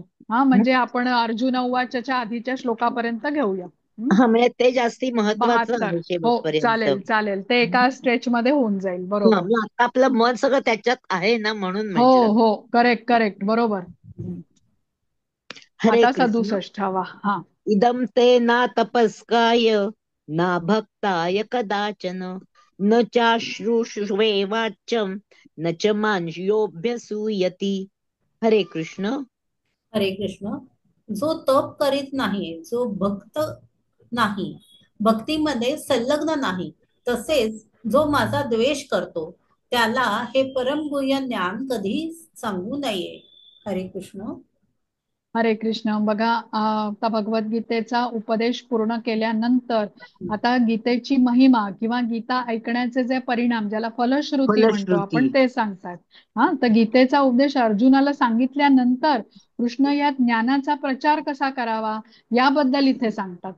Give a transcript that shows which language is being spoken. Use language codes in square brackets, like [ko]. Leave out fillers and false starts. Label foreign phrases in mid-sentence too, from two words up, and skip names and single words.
[mr] म्हणजे आपण अर्जुन उवाचच्या आधीच्या श्लोकापर्यंत घेऊया. हा म्हणजे ते जास्ती महत्वाचं 72. आहे हो शेवटपर्यंत. चालेल चालेल. ते एका स्ट्रेच मध्ये होऊन जाईल. हा, बरोबर. मग आता आपलं मन सगळं त्याच्यात आहे ना म्हणून हो म्हटलं. हो [en] correct correct [mr] बरोबर. हरे आता कृष्ण. 67वा. हा [sa] इदं ते ना तपस्काय ना भक्ताय कदाचन न चाश्रुषुवे वाच्यं न च मांस्योऽभ्यसूयति. [mr] हरे कृष्ण. हरे कृष्ण. जो तप करीत नाही, जो भक्त नाही, भक्तीमध्ये संलग्न नाही, तसेच जो माझा द्वेष करतो, त्याला हे परमगुह्य ज्ञान कधी सांगू नये. हरे कृष्ण. हरे कृष्ण. बघा, आता भगवद्गीतेचा उपदेश पूर्ण केल्यानंतर आता गीतेची महिमा किंवा गीता ऐकण्याचे जे परिणाम, ज्याला फलश्रुती म्हणतो फलश्रुती. आपण, ते सांगतात. हा, तर गीतेचा उपदेश अर्जुनाला सांगितल्यानंतर कृष्ण या ज्ञानाचा प्रचार कसा करावा याबद्दल इथे सांगतात.